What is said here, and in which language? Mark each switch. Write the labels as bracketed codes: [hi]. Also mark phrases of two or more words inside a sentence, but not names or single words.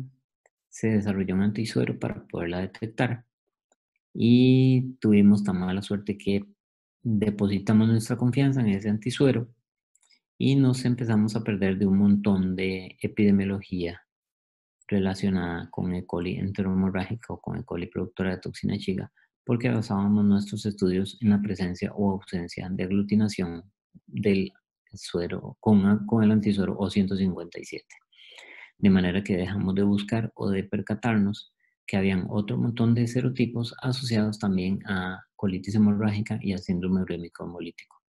[es] Se desarrolló un antisuero para poderla detectar y tuvimos tan mala suerte que depositamos nuestra confianza en ese antisuero y nos empezamos a perder de un montón de epidemiología relacionada con E. coli enterohemorrágica o con E. coli productora de toxina Shiga, porque basábamos nuestros estudios en la presencia o ausencia de aglutinación del suero con el antisuero O157. De manera que dejamos de buscar o de percatarnos que habían otro montón de serotipos asociados también a colitis hemorrágica y a síndrome urémico hemolítico.